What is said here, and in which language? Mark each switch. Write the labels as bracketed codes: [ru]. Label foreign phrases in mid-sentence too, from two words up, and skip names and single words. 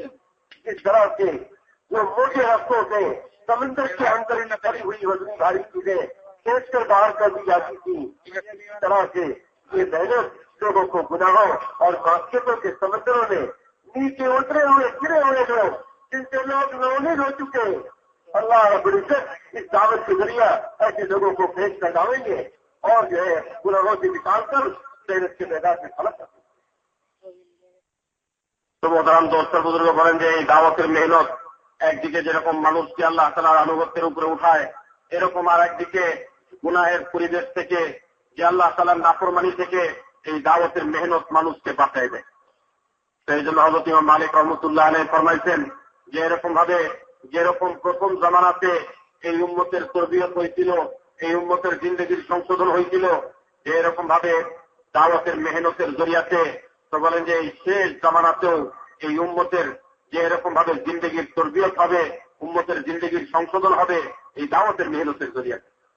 [ur] اس طرح سے جو موٹے رستوں سے سمندر کے اندر پڑی ہوئی وزنی بھاری چیزیں کھینچ کر باہر کر دی جاتی تھی، اس طرح سے یہ محنت لوگوں کو گناہوں اور معصیتوں کے سمندروں میں نیچے اترے ہوئے گرے ہوئے لوگ جن سے لوگ ناامید ہو چکے، اللہ رب العزت اس دعوت کے ذریعہ ایسے لوگوں کو پھینک کر ڈالیں گے اور جو ہے گناہوں سے نکال کر محنت کے میدان میں خلق کریں گے۔ تو محترم دوست بزرگ بولیں [bn] যে এই দাওয়াতের মেহনত একদিকে যেরকম মানুষকে আল্লাহ তাআলার আনুগত্যের উপরে উঠায়, এরকম আর একদিকে গুনাহের পরিবেশ থেকে যে আল্লাহ তাআলার নাফরমানি থেকে এই দাওয়াতের মেহনত মানুষকে বাঁচায় দেয়। তো এই জন্য হযরত ইমাম মালিক রহমাতুল্লাহ আলাইহি ফরমাইছেন যে এরকম ভাবে যেরকম প্রথম জামানাতে এই উম্মতের তরবিয়ত হয়েছিল, এই উম্মতের জিন্দেগির সংশোধন হয়েছিল, যে এরকম ভাবে দাওয়াতের মেহনতের জরিয়াতে, তো বলেন যে এই শেষ জামানাতেও এই উম্মতের যে এরকম ভাবে জিন্দেগির তরবিয়ত হবে, উম্মতের জিন্দেগির সংশোধন হবে এই দাওয়াতের মেহনতের জরিয়াতে।